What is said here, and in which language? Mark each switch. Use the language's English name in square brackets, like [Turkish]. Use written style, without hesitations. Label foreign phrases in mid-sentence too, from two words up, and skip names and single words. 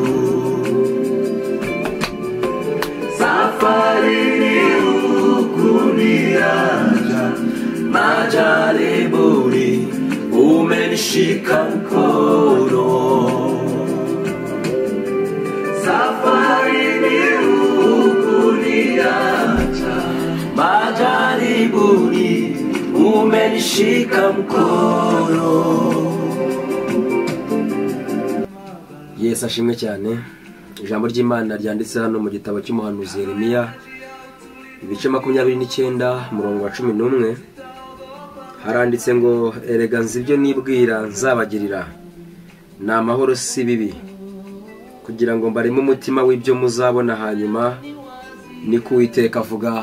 [Swahili] Safari ni ukuniacha majaribuni, umenishika mkono. Safari ni ukuniacha majaribuni, umenishika mkono. [Kinyarwanda] Yesu ashimwe cyane. Ijambo ry'Imana ryanditse hano mu gitabo cy'umuhanuzi Yeremiya ibice 29 umurongo wa 11, haranditse ngo erega nzi ibyo nibwira nzabagirira, ni amahoro si bibi, kugira ngo mbareme umutima w'ibyo muzabona hanyuma, ni ko Uwiteka avuga.